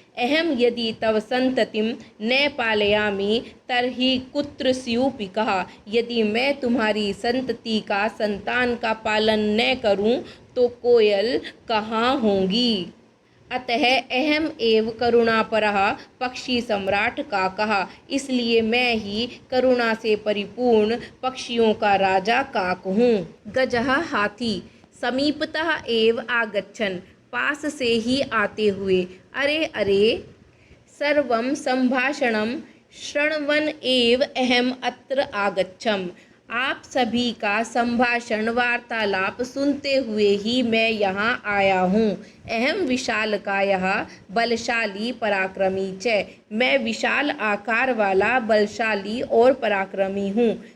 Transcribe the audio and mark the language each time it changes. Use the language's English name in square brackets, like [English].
[Sanskrit] अहम यदि तव संततिम न पालयामि तर्हि कुत्र स्युपिकः, [Hindi] यदि मैं तुम्हारी संतति का, संतान का पालन न करूं तो कोयल कहाँ होंगी। [Sanskrit] अतः अहम एव करुणापरः पक्षी सम्राट काकः, [Hindi] इसलिए मैं ही करुणा से परिपूर्ण पक्षियों का राजा काक हूँ। गजः हाथी [Sanskrit] समीपतः एव आगच्छन्, [Hindi] पास से ही आते हुए। [Sanskrit] अरे अरे सर्वं संभाषणं शृण्वन् एव अहम अत्र आगच्छम्, [Hindi] आप सभी का संभाषण वार्तालाप सुनते हुए ही मैं यहाँ आया हूँ। [Sanskrit] अहम विशालकायः बलशाली पराक्रमी च, [Hindi] मैं विशाल आकार वाला बलशाली और पराक्रमी हूँ।